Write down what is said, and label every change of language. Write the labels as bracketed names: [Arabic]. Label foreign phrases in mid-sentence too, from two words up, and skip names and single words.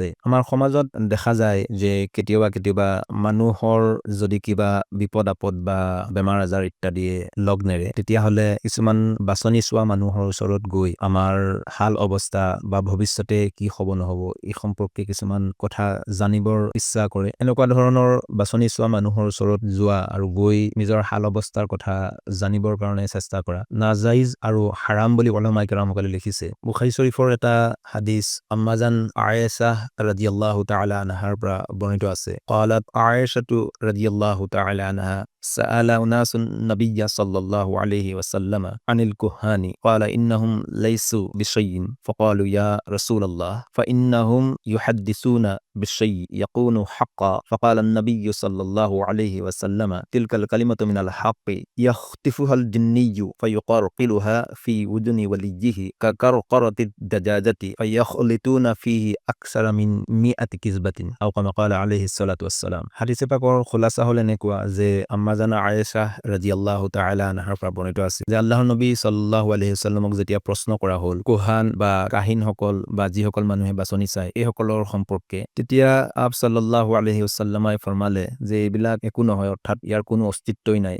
[Assamese] আমাৰ সমাজত দেখা যায় যে কেতিয়াবা মানুহৰ যদি কিবা বিপদ আপদ বা বেমাৰ আজাৰ ইত্যাদিয়ে লগ নেৰে, তেতিয়াহ'লে কিছুমান বাছনি চোৱা মানুহৰ ওচৰত গৈ আমাৰ হাল অৱস্থা বা ভৱিষ্যতে কি হ'ব নহ'ব এই সম্পৰ্কে কিছুমান কথা জানিবৰ ইচ্ছা কৰে। এনেকুৱা ধৰণৰ বাছনি চোৱা মানুহৰ ওচৰত যোৱা আৰু গৈ নিজৰ হাল অৱস্থাৰ কথা জানিবৰ কাৰণে চেষ্টা কৰা নাজাইজ আৰু হাৰাম বুলি উলামায়ে কেৰামসকলে লিখিছে। বুখাৰী শৰীফৰ এটা হাদিস আম্মাজান আয়েশা [Arabic] رضي الله تعالى عنها [Assamese] পৰা বৰ্ণিত আছে। [Arabic] قالت عائشة رضي الله تعالى عنها سأل أناس النبي صلى الله عليه وسلم عن الكهان قال إنهم ليسوا بشيء فقالوا يا رسول الله فإنهم يحدثون بالشيء يكون حقا فقال النبي صلى الله عليه وسلم تلك الكلمة من الحق يخطفها الجني فيقرقلها في وجن وليه كقرقرة الدجاجة فيخلطون فيه أكثر من 100 كذبة أو كما قال عليه الصلاة والسلام। [Assamese] হাদিসে পাকৰ খোলাসা হল এনেকুৱা যে আম্মাজানা আয়েশা [Arabic] رضي الله تعالى عنها [Assamese] পৰা বৰ্ণিত আছে যে আল্লাহৰ নবী [Arabic] صلى الله عليه وسلم [Assamese] যেতিয়া প্ৰশ্ন কৰা হ'ল কুহান বা কাহিনসকল বা যিসকল মানুহে বাছনি চায় এইসকলৰ সম্পৰ্কে, তেতিয়া আপ [Arabic] صلى الله عليه وسلم [Assamese] ফৰমালে যে এইবিলাক একো নহয়, অৰ্থাৎ ইয়াৰ কোনো অস্তিত্বই নাই।